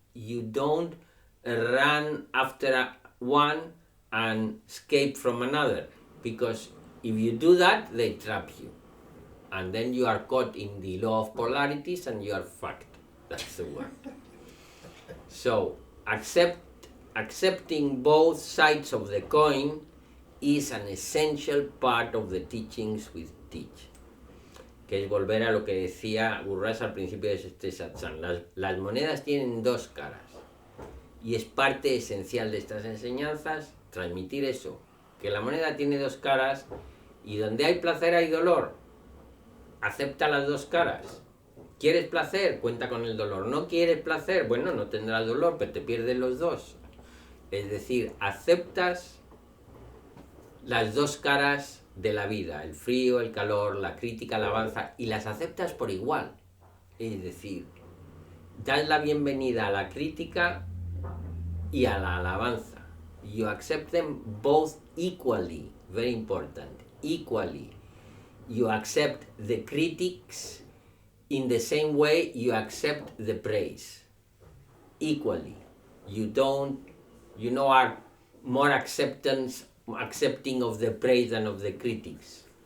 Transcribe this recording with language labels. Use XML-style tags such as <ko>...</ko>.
<en>You don't run after one and escape from another, because if you do that, they trap you, and then you are caught in the law of polarities and you are fucked. That's the word. So accept accepting both sides of the coin is an essential part of the teachings we teach.</en> <es>Que es volver a lo que decía Gurras al principio de este satsang. Las monedas tienen dos caras y es parte esencial de estas enseñanzas transmitir eso, que la moneda tiene dos caras y donde hay placer hay dolor. Acepta las dos caras. ¿Quieres placer? Cuenta con el dolor. ¿No quieres placer? Bueno, no tendrás dolor, pero te pierdes los dos. Es decir, aceptas las dos caras de la vida, el frío, el calor, la crítica, la alabanza, y las aceptas por igual. Es decir, das la bienvenida a la crítica y a la alabanza.</es> <en>You accept them both equally, very important, equally. You accept the critics in the same way you accept the praise, equally. You are more accepting of the praise than of the critics.</en>